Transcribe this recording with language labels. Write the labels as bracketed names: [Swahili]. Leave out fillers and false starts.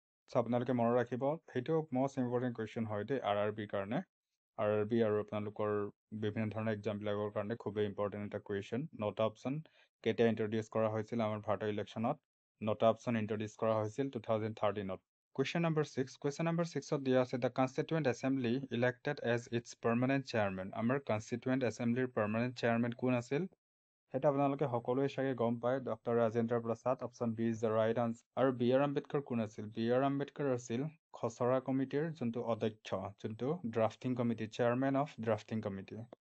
[Assamese] আপোনালোকে মনত ৰাখিব সেইটো মষ্ট ইম্পৰ্টেণ্ট কুৱেশ্যন হয় দেই RRBৰ কাৰণে RRB আৰু আপোনালোকৰ বিভিন্ন ধৰণৰ এক্সামবিলাকৰ কাৰণে খুবেই ইম্পৰ্টেণ্ট এটা কুৱেশ্যন 9টা অপশ্যন কেতিয়া ইন্ট্ৰডিউচ কৰা হৈছিল আমাৰ ভাৰতৰ ইলেকশ্যনত 9টা অপশ্যন ইন্ট্ৰডিউচ কৰা হৈছিল 2013ত [English] Question number 6. Question number 6 [Assamese] দিয়া আছে [English] The Constituent Assembly elected as its permanent chairman. [Assamese] আমাৰ Constituent Assemblyৰ permanent chairman কোন আছিল? সেইটো আপোনালোকে সকলোৱে চাগে গম পায় doctor Rajendra Prasad [English] option B is the right answer [Assamese] আৰু বি আৰ আম্বেদকাৰ কোন আছিল বি আৰ আম্বেদকাৰ আছিল খচৰা কমিটিৰ যোনটো অধ্যক্ষ যোনটো drafting committee [English] chairman of drafting committee